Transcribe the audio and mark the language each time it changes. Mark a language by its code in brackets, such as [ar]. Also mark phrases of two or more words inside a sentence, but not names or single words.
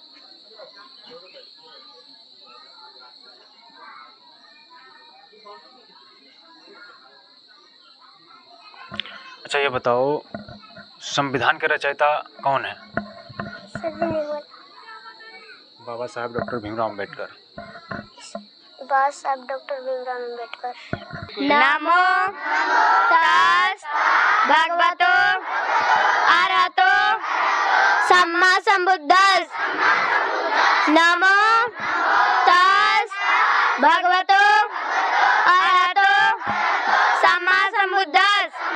[hi] अच्छा ये बताओ संविधान के रचयिता कौन है? सर जी नहीं बोला। बाबा साहब डॉक्टर भीमराव अंबेडकर। बाबा साहब डॉक्टर भीमराव अम्बेडकर। [pi] नमो तस् भगवतो अरहतो सम्मा संबुद्धस्। नमो तस् भगवतो अरहतो सम्मा संबुद्धस्।